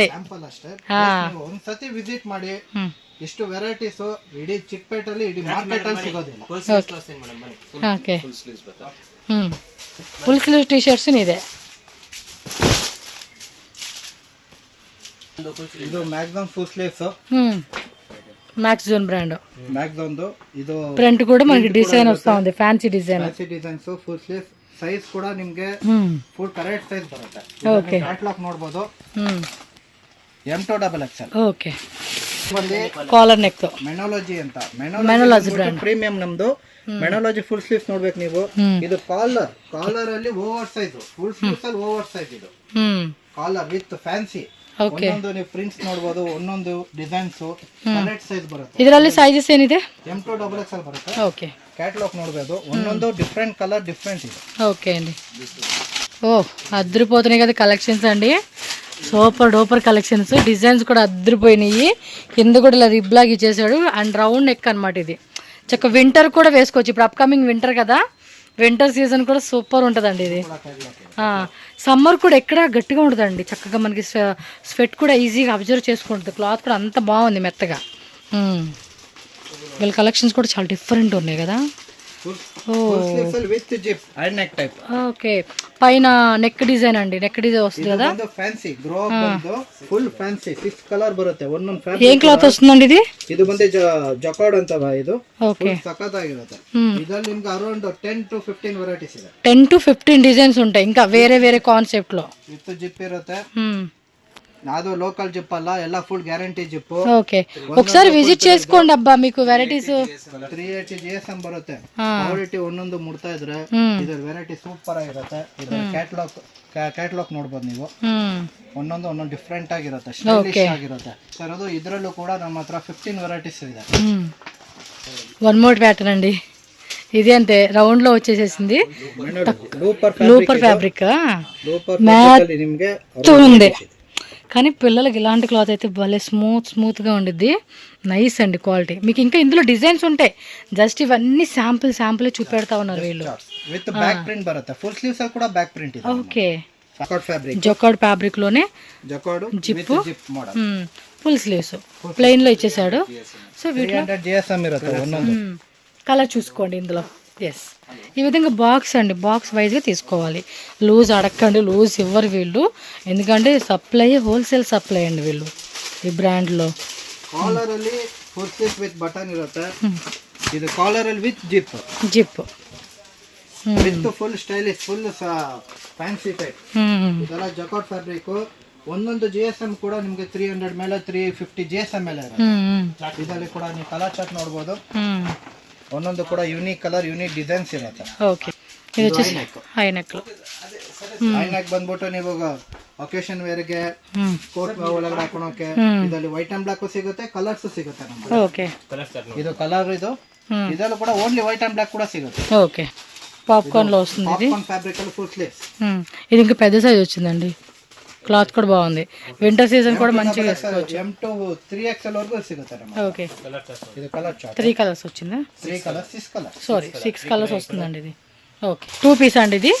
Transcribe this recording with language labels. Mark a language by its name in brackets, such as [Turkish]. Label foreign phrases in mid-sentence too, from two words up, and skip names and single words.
[Kannada] ಸ್ಯಾಂಪಲ್ ಅಷ್ಟೇ. ನೀವು ಒಂದ್ಸತಿ ವಿಸಿಟ್ ಮಾಡಿ. ಇಷ್ಟು ವೆರೈಟೀಸ್ ಇಡೀ ಚಿಕ್ಕಪೇಟಲ್ಲಿ ಇಡೀ ಮಾರ್ಕೆಟ್ ಅಲ್ಲಿ ಸಿಗೋದಿಲ್ಲ. [English] OK, full sleeve T shirts ಇದೆ. ಇದು maximum full sleeves, మ్యాక్సిజోన్ బ్రాండ్. [Kannada] మ్యాక్సిమమ్ ಇದು [Telugu] ప్రింట్ కూడా మనకి డిజైన్ వస్తా ఉంది, [English] fancy design. fancy designs, full sleeves. [Kannada] ಸೈಜ್ ಕೂಡ ನಿಮ್ಗೆ [English] full correct size [Kannada] ಬರುತ್ತೆ. ಓಕೆ, ಕ್ಯಾಟಲಾಗ್ ನೋಡಬಹುದು. M2XXL. [English] OK, collar neck [Kannada] ಮೆನೋಲಜಿ ಅಂತ, ಮೆನೋಲಜಿ ಬ್ರಾಂಡ್ ಪ್ರೀಮಿಯಂ ನಮ್ದು. ಮೆನೋಲಜಿ [English] full sleeves [Kannada] ನೋಡ್ಬೇಕು ನೀವು. ಇದು ಕಾಲರ್ ಅಲ್ಲಿ [English] over size, full sleeves [Kannada] ಅಲ್ಲಿ [English] over size. ಇದು collar with fancy. [Kannada] ಒಂದೊಂದು ನೀವು ಪ್ರಿಂಟ್ಸ್ ನೋಡಬಹುದು, ಒಂದೊಂದು [English] designs correct size [Kannada] ಬರುತ್ತೆ. ಇದರಲ್ಲಿ ಸೈಜಸ್ ಏನಿದೆ? M2XXL ಬರುತ್ತೆ. ಓಕೆ, ಕ್ಯಾಟಲಾಗ್ ನೋಡಬಹುದು, ಒಂದೊಂದು [English] different colour different [Kannada] ಇದೆ. [Telugu] ఓకే అండి. ఓ అద్దరిపోతున్నాయి కదా కలెక్షన్స్ అండి, [English] super duper collections. [Telugu] డిజైన్స్ కూడా అద్దరిపోయినాయి. కింద కూడా ఇలా రిబ్లాగ్ ఇచ్చేసాడు [English] and round neck [Telugu] అనమాట. ఇది చక్క వింటర్ కూడా వేసుకోవచ్చు, ఇప్పుడు [English] upcoming winter [Telugu] కదా, [English] winter season [Telugu] కూడా సూపర్ ఉంటుందండి ఇది. సమ్మర్ కూడా ఎక్కడ గట్టిగా ఉంటుందండి, చక్కగా మనకి స్వెట్ కూడా ఈజీగా అబ్జర్వ్ చేసుకుంటుంది. క్లాత్ కూడా అంత బాగుంది మెత్తగా. వీళ్ళ కలెక్షన్స్ కూడా చాలా డిఫరెంట్ ఉన్నాయి కదా. [English] with zip I neck type. [Telugu] ఓకే, పైన [English] neck design [Telugu] అండి, [English] neck design [Telugu] వస్తుంది కదా. [Kannada] ಫ್ಯಾನ್ಸಿ ಗ್ರೋ ಬಂದು [English] full fancy 6 colour [Kannada] ಬರುತ್ತೆ. ಒಂದೊಂದು ಫ್ಯಾಬ್ರಿಕ್. [Telugu] ఏం క్లాత్ వస్తుందండి ఇది? [Kannada] ಇದು ಬಂದು ಜಕಾರ್ಡ್ ಅಂತ ಇದು. [Telugu] ఓకే, [Kannada] ಸಖತ್ತಾಗಿರುತ್ತೆ. ಇದರಲ್ಲಿ ನಿಮ್ಗೆ ಅರೌಂಡ್ 10 to 15 ವೆರೈಟೀಸ್ ಇದೆ. [Telugu] 10 to 15 డిజైన్స్ ఉంటాయి, ఇంకా వేరే వేరే కాన్సెప్ట్ లో. [English] with zip [Kannada] ಇರುತ್ತೆ. ಅದು [English] local zip [Kannada] అಲ್ಲ, ಎಲ್ಲ [English] full guarantee zip. [Telugu] ఓకే, ఒకసారి విజిట్ చేసుకోండి అబ్బా, మీకు వెరైటీస్ [Kannada] 380 GSM ಬರುತ್ತೆ. ಕ್ವಾಲಿಟಿ ಒಂದೊಂದು ಮುಡ್ತಾ ಇದ್ರೆ ಇದ್ರ ವೆರೈಟಿ ಸೂಪರ್ ಆಗಿರುತ್ತೆ. ಇದ್ರ ಕ್ಯಾಟಲಾಗ್ ನೋಡ್ಬೋದು ನೀವು, ಒಂದೊಂದು ಡಿಫ್ರೆಂಟ್ ಆಗಿರುತ್ತೆ, ಸ್ಟೈಲಿಶ್ ಆಗಿರುತ್ತೆ ಸರ್. ಅದು ಇದ್ರಲ್ಲೂ ಕೂಡ ನಮ್ಮ ಹತ್ರ 15 ವೆರೈಟೀಸ್ ಇದೆ. [English] one more pattern [Telugu] అండి, ఇది అంతే రౌండ్ లో వచ్చేసేసింది. [English] looper fabric [Kannada] నిಮ್ಗೆ [Telugu] ఉంది, కానీ పిల్లలకి ఇలాంటి క్లాత్ అయితే భలే స్మూత్గా ఉండిద్ది. నైస్ అండి క్వాలిటీ. మీకు ఇంకా ఇందులో డిజైన్స్ ఉంటాయి, జస్ట్ ఇవన్నీ శాంపుల్ చూపెడతా ఉన్నారు వీళ్ళు. [English] with back print [Kannada] బರುತ್ತೆ. [English] full sleeves [Kannada] కూడా [English] back print [Kannada] ಇದೆ. [Telugu] ఓకే, ఫ్యాబ్రిక్ [English] jacquard fabric [Telugu] లోనే జిప్ మోడల్, [English] full sleeves plain [Telugu] లో ఇచ్చేసాడు. సో వీటిలో [Kannada] 300 GSM ఇರುತ್ತೆ. ಒಂದೊಂದು [Telugu] కలర్ చూసుకోండి ఇందులో. ఎస్, ఈ విధంగా బాక్స్ అండి, బాక్స్ వైజ్గా తీసుకోవాలి. లూజ్ అడగండి, లూజ్ ఇవ్వరు వీళ్ళు, ఎందుకంటే [English] supply wholesale supply [Telugu] అండి వీళ్ళు ఈ బ్రాండ్లో. [Kannada] ಕಾಲರ್ ಅಲ್ಲಿ [English] full sleeve with button [Kannada] ಇರುತ್ತೆ. [English] ಇದು ಕಾಲರ್ ಅಲ್ಲಿ with zip with full stylish, full fancy type. [Kannada] ಇದೆಲ್ಲ [English] jacquard fabric. [Kannada] ಒಂದೊಂದು GSM ಕೂಡ ನಿಮ್ಗೆ 300 ಮೇಲೆ 350 GSM ಮೇಲೆ ಇರುತ್ತೆ. ಇದರಲ್ಲಿ ಕೂಡ ನೀವು [English] colour chart [Kannada] ನೋಡ್ಬೋದು. ಒಂದೊಂದು ಕೂಡ [English] unique colour, unique designs [Kannada] ಇರುತ್ತೆ. ಓಕೆ, ಇದು వచ్చేసి [English] high neck. high neck [Kannada] ಬಂದ್ಬಿಟ್ಟು ನೀವು ಒಕೇಶನ್ ವೇರ್ಗೆ ಕೋಟ್ ಒಳಗಡೆ ಹಾಕೊಳಕ್ಕೆ ಇದರಲ್ಲಿ [English] white and black [Kannada] ಸಿಗುತ್ತೆ, ಕಲರ್ಸ್ ಸಿಗುತ್ತೆ ನಮಗೆ. ಓಕೆ, ಇದು ಕಲರ್, ಇದು ಇದರಲ್ಲೂ ಕೂಡ [English] only white and black [Kannada] ಕೂಡ ಸಿಗುತ್ತೆ. [Telugu] ఓకే, పాప్కార్న్ లో వస్తుంది ఇది. [English] popcorn fabric లో full sleeves. [Telugu] ఇది ఇంకా పెద్ద సైజ్ వచ్చిందండి, క్లాత్ కూడా బాగుంది. [English] winter season [Telugu] కూడా మంచిగా వేసుకోవచ్చు. [Kannada] M2 3XL వరకు సిಗುತ್ತೆ నಮಗೆ. [Telugu] ఓకే, ఇది [English] colour chart. [Telugu] 3 కలర్స్ వచ్చిందా? [English] 3 colours, 6 colours, [Telugu] సారీ 6 కలర్స్ వస్తుందండి ఇది. ఓకే, 2 పీస్ అండి ఇది.